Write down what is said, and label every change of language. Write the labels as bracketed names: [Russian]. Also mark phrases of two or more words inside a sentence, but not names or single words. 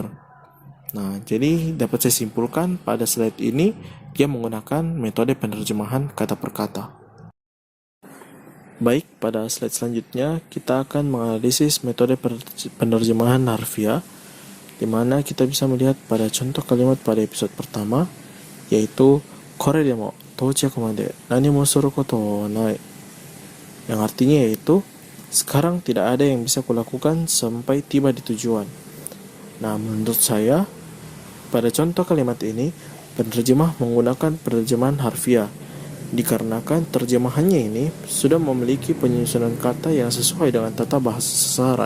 [Indonesian] Nah, jadi dapat saya simpulkan pada slide ini dia menggunakan metode penerjemahan kata per kata. Baik, pada slide selanjutnya kita akan menganalisis metode penerjemahan harfiah, di mana kita bisa melihat pada contoh kalimat pada episode pertama, yaitu [Japanese] これでも到着まで何もすることはない, [Indonesian] yang artinya yaitu sekarang tidak ada yang bisa kulakukan sampai tiba di tujuan. Nah, menurut saya pada contoh kalimat ini penerjemah menggunakan penerjemahan harfiah dikarenakan terjemahannya ini sudah memiliki penyusunan kata yang sesuai dengan tata bahasa sasaran.